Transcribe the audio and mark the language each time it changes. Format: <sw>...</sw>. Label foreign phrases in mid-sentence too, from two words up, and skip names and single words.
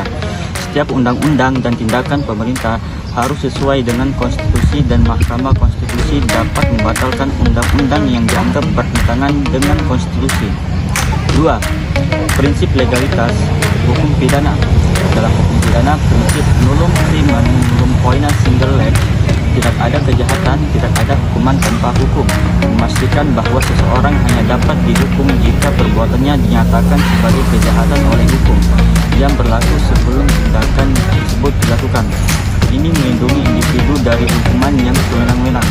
<id>Setiap undang-undang dan tindakan pemerintah harus sesuai dengan konstitusi dan Mahkamah Konstitusi dapat membatalkan undang-undang yang dianggap bertentangan dengan konstitusi. 2. Prinsip legalitas hukum pidana. Dalam hukum pidana, prinsip</id> <la>nullum crimen nullum poena sine lege.</la> <id>Tidak ada kejahatan, tidak ada hukuman tanpa hukum. Memastikan bahwa seseorang hanya dapat dihukum jika perbuatannya dinyatakan sebagai kejahatan oleh hukum yang berlaku sebelum tindakan tersebut dilakukan. Ini melindungi individu dari hukuman yang sewenang-wenang.</id>